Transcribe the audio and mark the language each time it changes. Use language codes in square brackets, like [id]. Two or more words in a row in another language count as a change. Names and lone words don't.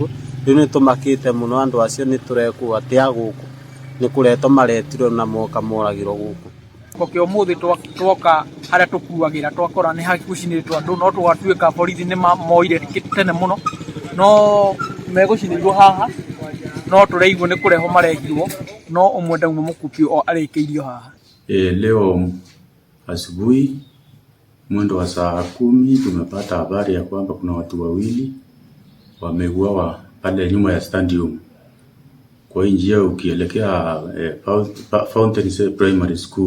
[ki] Rĩu nĩ tũmakĩte mũno, andũ acio nĩ tũrekwo atĩa gũkũ nĩ kũretwo maretirwo na moka moragĩrwo gũkũ. Kiroko kĩa ũmũthĩ twoka harĩa tũkuagĩra twakora nĩ hagũcinĩtwo andũ, no twatuĩka borithi nĩ moire tene mũno, no megũcinĩirwo haha, no tũraigua nĩ kũrehwo marehirwo, no ũmwe ndauma mũkuki arĩkĩirio haha. [sw] Leo asubuhi mwendo wa saa 10 tumepata habari ya kwamba kuna watu wawili wameuawa pale nyuma ya stadium kwa njia ukielekea Fountain Primary School.